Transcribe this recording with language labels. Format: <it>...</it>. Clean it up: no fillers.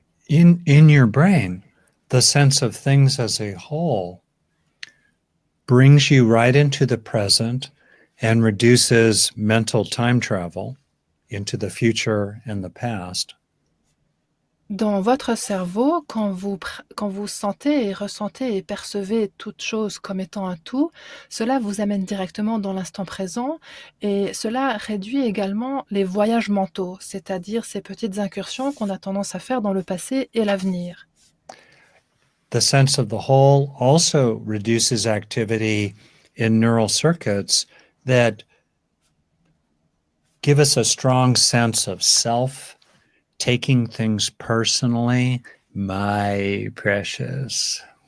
<en>In your brain, the sense of things as a whole brings you right into the present and reduces mental time travel into the future and the past.</en> <fr>Dans votre cerveau, quand vous sentez et ressentez et percevez toute chose comme étant un tout, cela vous amène directement dans l'instant présent et cela réduit également les voyages mentaux, c'est-à-dire ces petites incursions qu'on a tendance à faire dans le passé et l'avenir.</fr> <en>The sense of the whole also reduces activity in neural circuits that give us a strong sense of self, taking things personally, my precious.</en>